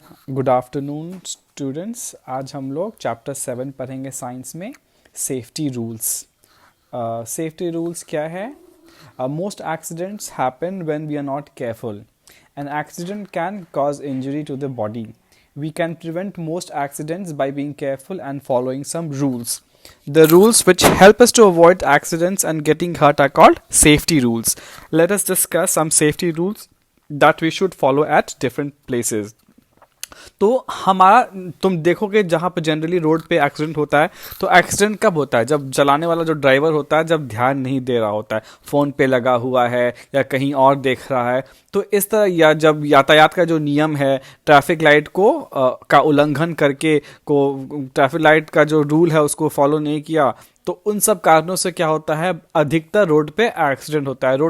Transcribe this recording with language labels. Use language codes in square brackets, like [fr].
[en] Good afternoon students. [hi] आज हम लोग चैप्टर 7 पढ़ेंगे साइंस में, सेफ्टी रूल्स। सेफ्टी रूल्स क्या है? [en] Most accidents happen when we are not careful. An accident can cause injury to the body. We can prevent most accidents by being careful and following some rules. The rules which help us to avoid accidents and getting hurt are called safety rules. Let us discuss some safety rules that we should follow at different places. [hi] तो हमारा, तुम देखोगे जहाँ पे generally road पे accident होता है, तो एक्सीडेंट कब होता है? जब चलाने वाला जो ड्राइवर होता है जब ध्यान नहीं दे रहा होता है, फ़ोन पे लगा हुआ है या कहीं और देख रहा है, तो इस तरह, या जब यातायात का जो नियम है, ट्रैफिक लाइट को का उल्लंघन करके, को ट्रैफिक लाइट का जो रूल है उसको फॉलो नहीं किया, तो उन सब कारणों से क्या होता है, अधिकतर रोड पे एक्सीडेंट होता है।